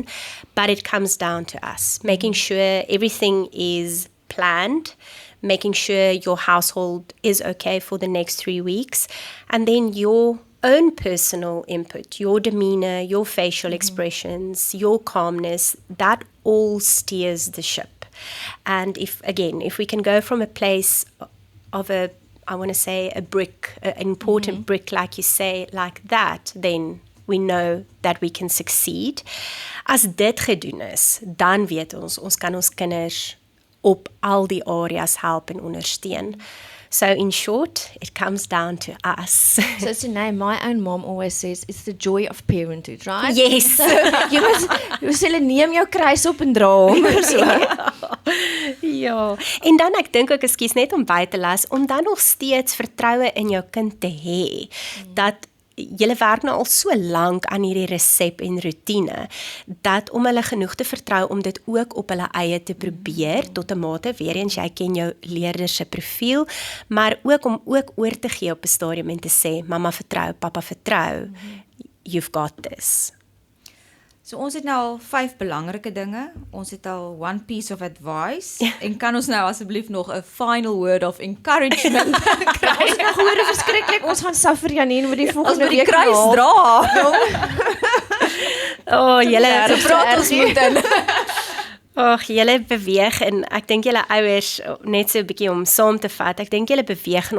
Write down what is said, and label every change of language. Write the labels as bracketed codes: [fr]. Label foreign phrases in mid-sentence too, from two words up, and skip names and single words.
[en] But it comes down to us, making sure everything is planned, making sure your household is okay for the next 3 weeks, and then your own personal input, your demeanor, your facial expressions, your calmness, that all steers the ship. And if we can go from a place of I want to say a brick, an important brick, like you say, like that, then we know that we can succeed. [af] As dit gedoen is, dan weet ons kan ons kinders op al die areas help en ondersteun. [en] So in short, it comes down to us. So Sunay, my own mom always says, it's the joy of parenthood, right? Yes. [af] So jy moet hulle neem jou kruis op en dra hom, so. Ja, en dan ek dink ook, ekskuus, net om by te las, om dan nog steeds vertroue in jou kind te hê, dat julle werk nou al so lank aan hierdie resep en routine, dat om hulle genoeg te vertrou om dit ook op hulle eie te probeer, tot 'n mate, weer eens, jy ken jou leerder se profiel, maar ook om ook oor te gee op 'n stadium en te sê, mamma vertrou, papa vertrou, [en] you've got this. [af] So ons het nou al 5 belangrike dinge. Ons het al [en] one piece of advice. [af] En kan ons nou asseblief nog 'n [en] final word of encouragement [af] kry? Ons het nog hoor verskriklik, ons gaan suffer Janine met die volgende Ons moet die week kruis na. dra. Oh, julle praat ons moet in. Ag, julle beweeg, en ek dink julle ouers, net so 'n bietjie om saam te vat, ek dink julle beweeg in